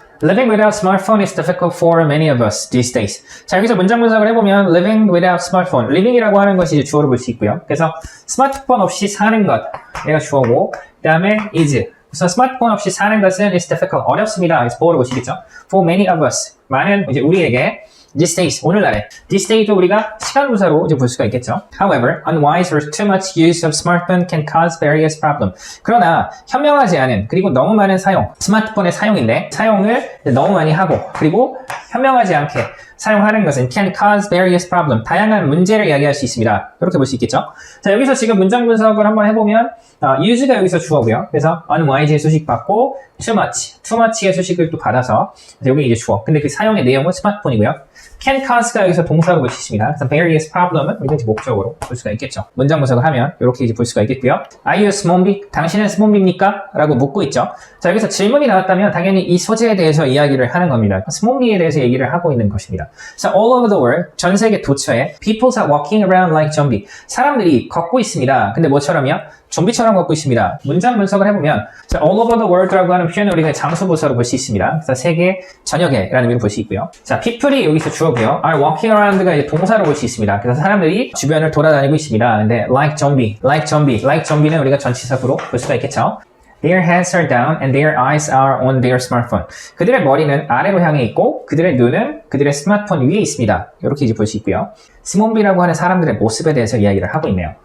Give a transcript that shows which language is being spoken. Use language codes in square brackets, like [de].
[en] Living without smartphone is difficult for many of us these days. [ko] 자, 여기서 문장 분석을 해보면 [en] living without smartphone, [ko] living이라고 하는 것이 이제 주어로 볼 수 있고요. 그래서 스마트폰 없이 사는 것, 얘가 주어고, 그 다음에 is. 그래서 스마트폰 없이 사는 것은 [en] is difficult, [ko] 어렵습니다. 그래서 보어로 보시겠죠. [en] For many of us, [ko] 많은 이제 우리에게 [en] these days, [ko] 오늘날에 these days도 우리가 시간 분사로 이제 볼 수가 있겠죠. [en] However, unwise or too much use of smartphone can cause various problems. [ko] 그러나 현명하지 않은 그리고 너무 많은 사용, 스마트폰의 사용인데 사용을 너무 많이 하고 그리고 현명하지 않게 사용하는 것은 [en] can cause various problems. [ko] 다양한 문제를 이야기할 수 있습니다. 이렇게 볼 수 있겠죠. 자, 여기서 지금 문장 분석을 한번 해보면 use가 여기서 주어고요. 그래서 unwise의 수식 받고 too much의 수식을 또 받아서 여기 이제 주어. 근데 그 사용의 내용은 스마트폰이고요. can cause가 여기서 동사로 볼 수 있습니다. 그래서 various problem은 우리가 이제 목적으로 볼 수가 있겠죠. 문장 분석을 하면 이렇게 이제 볼 수가 있겠고요. [en] Are you [ko] 스몬비? 당신은 스몬비입니까? 라고 묻고 있죠. 자, 여기서 질문이 나왔다면 당연히 이 소재에 대해서 이야기를 하는 겁니다. 스몬비에 대해서 얘기를 하고 있는 것입니다. [en] 자, all over the world, [ko] 전 세계 도처에 [en] people are walking around like zombie. [ko] 사람들이 걷고 있습니다. 근데 뭐처럼요? 좀비처럼 걷고 있습니다. 문장 분석을 해보면 자, [en] all over the world [ko] 라고 하는 표현을 우리가 장소부사로 볼 수 있습니다. 그래서 세계 전역에 라는 의미로 볼 수 있고요. 자, people이 여기서 주어고요. [en] are walking around [ko] 가 이제 동사로 볼 수 있습니다. 그래서 사람들이 주변을 돌아다니고 있습니다. 근데 [en] like zombie [ko] 는 우리가 전치사구로 볼 수가 있겠죠. [en] Their heads are down and their eyes are on their smartphone. [ko] 그들의 머리는 아래로 향해 있고 그들의 눈은 그들의 스마트폰 위에 있습니다. 이렇게 이제 볼 수 있고요. 스몬비라고 하는 사람들의 모습에 대해서 이야기를 하고 있네요.